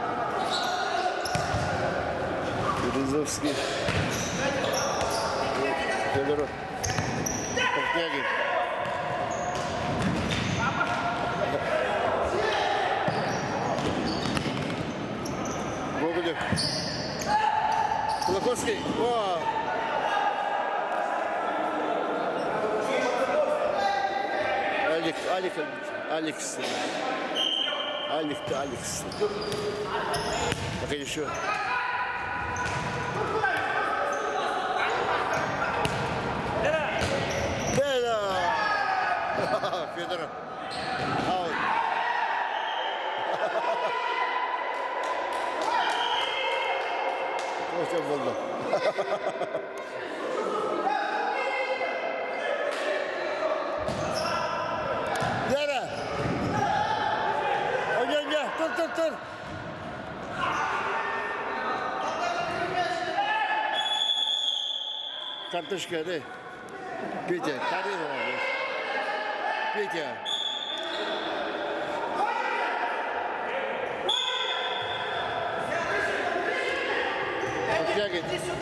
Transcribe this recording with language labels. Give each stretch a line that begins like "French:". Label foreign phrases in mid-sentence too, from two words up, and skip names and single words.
Russian: Березовский. Федоров. Портнягин. Гоголев. Кулаковский. О! Алекс. Пока еще. Федоров. Аут. Очень больно.
Turkish: Yere. Gel. Tur.
Russian: Картошка, да? Петя, Каринова. Петя. Иди сюда!